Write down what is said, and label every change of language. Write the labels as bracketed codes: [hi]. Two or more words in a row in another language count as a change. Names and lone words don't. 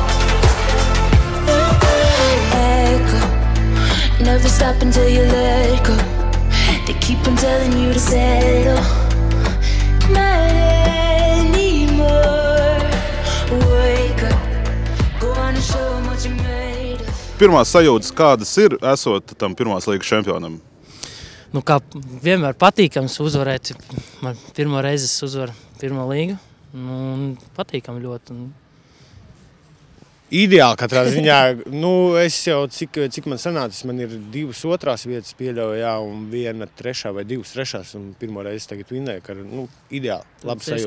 [en] Echo, never stop until you let go. They keep on telling you to settle. Not anymore. Wake up, go on and show them what you made of. [lv] Pirmās sajūtas, kādas ir, esot tam pirmās līgas čempionam? Nu, kā vienmēr patīkams uzvarēt. Man pirmo reizi es uzvaru pirmo līgu. Un patīkam ļoti. Ideāli katrā ziņā. Nu, es jau, cik man sanācis, man ir 2 otrās vietas pieļauju, jā, un 1 trešā vai 2 trešās, un pirmo reizi tagad vinnēju, ka, nu, ideāli, labi sajūtas.